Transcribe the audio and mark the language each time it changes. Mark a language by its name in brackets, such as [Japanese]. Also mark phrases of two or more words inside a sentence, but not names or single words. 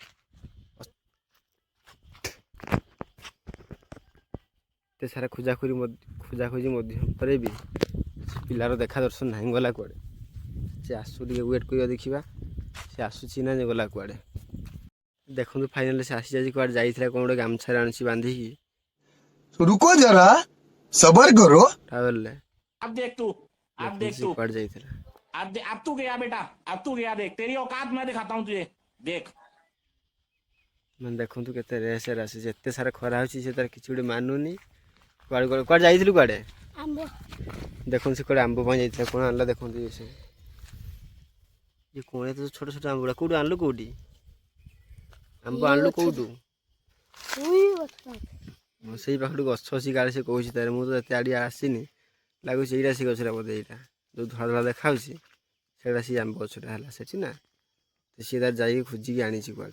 [Odia] ଏତେ ସାରା ଖୋଜାଖୋଜି ମଧ୍ୟ ପରେ ବି ପିଲାର ଦେଖା ଦର୍ଶନ ନାହିଁ ଗଲା କୁଆଡ଼େ ସେ ଆସୁ ଟିକେ ୱେଟ୍ କରିବା ଦେଖିବା ସେ ଆସୁଛି ନା ଯେ ଗଲା କୁଆଡ଼େ ଦେଖନ୍ତୁ ଫାଇନାଲି ସେ ଆସିଯାଇଛି କୁଆଡ଼େ ଯାଇଥିଲା କ'ଣ ଗୋଟେ ଗାମଛାରେ ଆଣୁଛି ବାନ୍ଧିକି [Hindi] रुको जरा सबर करो [Odia] ଟ୍ରାଭେଲରେ [Hindi] अब देख तू [Odia] କୁଆଡ଼େ ଯାଇଥିଲା [Hindi] अब तू गया बेटा अब तू गया देख तेरी औकात मैं दिखाता हूँ तुझे देख [Odia] ମାନେ ଦେଖନ୍ତୁ କେତେ ରେସ୍ରେ ଆସୁଛି ଏତେ ସାରା ଖରା ହେଉଛି ସେ ତାର କିଛି ଗୋଟେ ମାନୁନି କୁଆଡ଼େ ଯାଇଥିଲୁ କୁଆଡ଼େ ଦେଖନ୍ତୁ ସେ କୁଆଡ଼େ ଆମ୍ବ ପାଇଁ ଯାଇଥିଲା କ'ଣ ଆଣିଲା ଦେଖନ୍ତୁ ସେ ଇଏ କ'ଣ ଏତେ ଛୋଟ ଛୋଟ ଆମ୍ବ ଗୁଡ଼ା କେଉଁଠୁ ଆଣିଲୁ କେଉଁଠି ଆମ୍ବ ଆଣିଲୁ କେଉଁଠୁ ସେଇ ପାଖରୁ ଗଛ ଅଛି କାଳେ ସେ କହୁଛି ତାର ମୁଁ ତ ଏତେ ଆଡ଼ିଆ ଆସିନି ଲାଗୁଛି ଏଇଟା ସେ ଗଛଟା ବୋଧେ ଏଇଟା ଯେଉଁ ଧଳା ଧଳା ଦେଖାଯାଉଛି ସେଇଟା ସେ ଆମ୍ବ ଗଛଟା ହେଲା ସେଠି ନା, ତ ସିଏ ତାର ଯାଇକି ଖୋଜିକି ଆଣିଛି କୁଆଡ଼ୁ।